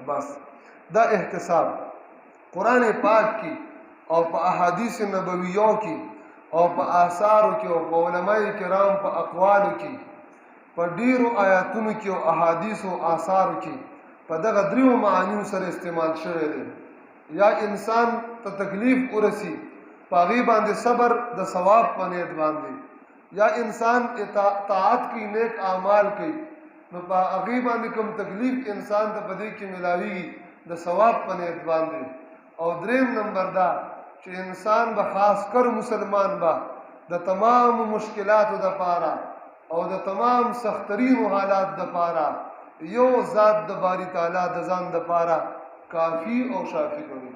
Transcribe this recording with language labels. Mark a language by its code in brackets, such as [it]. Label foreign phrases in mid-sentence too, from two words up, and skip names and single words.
[ps] بس دا احتساب قرآن پاک کی او په احادیث نبویو کی او په آثارو کی او په علماء کرام په اقوالو کی په ډیرو آیاتونو کی او احادیث او آثارو کی په دغه دریو معنیو سره استعمال شوی دی. یا انسان ته تکلیف ورسی پاغي باندې صبر د ثواب په نیت باندې، یا انسان اطاعت کی نیک اعمال کی نو په هغې باندې کوم تکلیف انسان ته په دې کې ملاویږي د ثواب په نیت باندې. او دریم نمبر دا چې انسان به خاص کر مسلمان به د تمام مشکلاتو دپاره او د تمام سخترینو حالات دپاره یو ذات د باری تعالی د ځان دپاره کافی او شافی ګڼي.